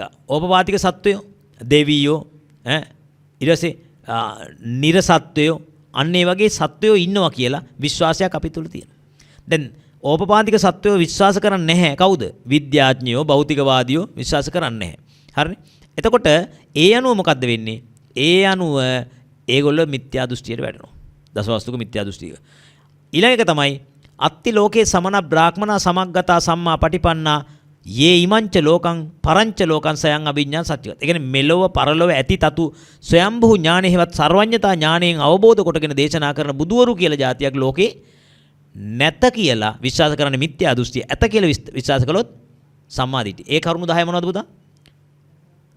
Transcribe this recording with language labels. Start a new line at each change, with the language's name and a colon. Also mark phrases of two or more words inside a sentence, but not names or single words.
Sinhala: ඕපපාතික සත්වයෝ, දෙවියෝ, ඊට පස්සේ නිර්සත්වයෝ, අන්න ඒ වගේ සත්වයෝ ඉන්නවා කියලා විශ්වාසයක් අපි තුල තියෙනවා. දැන් ඕපපාතික සත්වයෝ විශ්වාස කරන්නේ නැහැ. කවුද? විද්‍යාඥයෝ, භෞතිකවාදියෝ විශ්වාස කරන්නේ නැහැ. හරිනේ? එතකොට ඒ අනුව මොකද්ද වෙන්නේ? ඒ අනුව ඒගොල්ලෝ මිත්‍යා දෘෂ්ටියට වැටෙනවා. දසවස්තුක මිත්‍යා දෘෂ්ටිය. ඊළඟ එක තමයි
Pali: අත්ති ලෝකේ සමන බ්‍රාහ්මනා සමග්ගතා සම්මා පටිපන්නා යේ ඉමංච ලෝකං පරංච ලෝකං සයං අභිඥා සත්‍යවත්.
Sinhala: ඒ කියන්නේ මෙලොව පරලොව ඇති තතු ස්වයම්භූ ඥානෙහිවත් සර්වඥතා ඥාණයෙන් අවබෝධ කොටගෙන දේශනා කරන බුදුවරු කියලා જાතියක් ලෝකේ නැත කියලා විශ්වාස කරන්නේ මිත්‍යා දෘෂ්ටිය. ඇත කියලා විශ්වාස කළොත් සම්මාදිට්ඨිය. ඒ කරුණු 10 මොනවද පුතා?